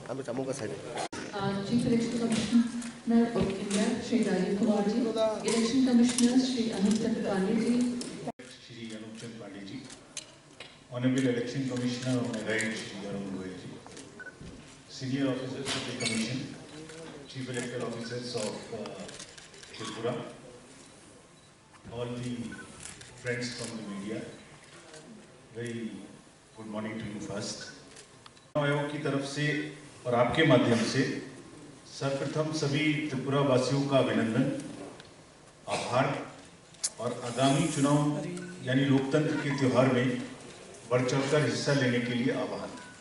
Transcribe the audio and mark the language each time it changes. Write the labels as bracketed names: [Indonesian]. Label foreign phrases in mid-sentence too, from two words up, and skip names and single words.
[English] समूह का साइड Chief Election Commissioner of India, Shri Rajiv Kumar ji, Election Commissioner Shri Anupchand Pandey ji, Shri Anupchand Pandey ji, Honorable Election Commissioner on my right, Shri Arun Goyal ji, Senior Officers of the Commission, Chief Electoral Officers of Tripura, all the friends from the media, very good morning to you first. [Hindi] चुनाव आयोग की तरफ से और आपके माध्यम से सर्वप्रथम सभी त्रिपुरा वासियों का अभिनंदन, आभार और आगामी चुनाव यानी लोकतंत्र के त्योहार में बढ़ चढ़कर हिस्सा लेने के लिए आह्वान।